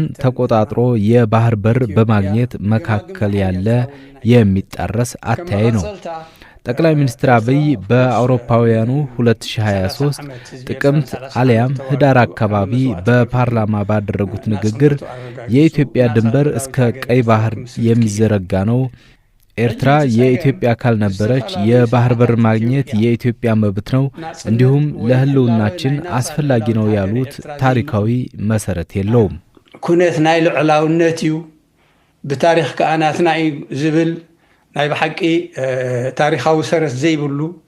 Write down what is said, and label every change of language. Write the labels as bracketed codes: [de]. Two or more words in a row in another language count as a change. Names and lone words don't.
[am] ተቆጣጥሮ የባህር በር በማግኘት መካከል ያለ የሚጣረስ አተያይ ነው። ጠቅላይ ሚኒስትር አብይ በአውሮፓውያኑ 2023 ጥቅምት አሊያም ህዳር አካባቢ በፓርላማ ባደረጉት ንግግር የኢትዮጵያ ድንበር እስከ ቀይ ባህር የሚዘረጋ ነው፣ ኤርትራ የኢትዮጵያ አካል ነበረች፣ የባህር በር ማግኘት የኢትዮጵያ መብት ነው፣ እንዲሁም ለህልውናችን አስፈላጊ ነው ያሉት ታሪካዊ መሰረት የለውም። [ti] ኩነት ናይ ልዕላውነት እዩ ብታሪክ ከአናትና ዝብል ናይ በሐቂ ታሪካዊ ሰረት ዘይብሉ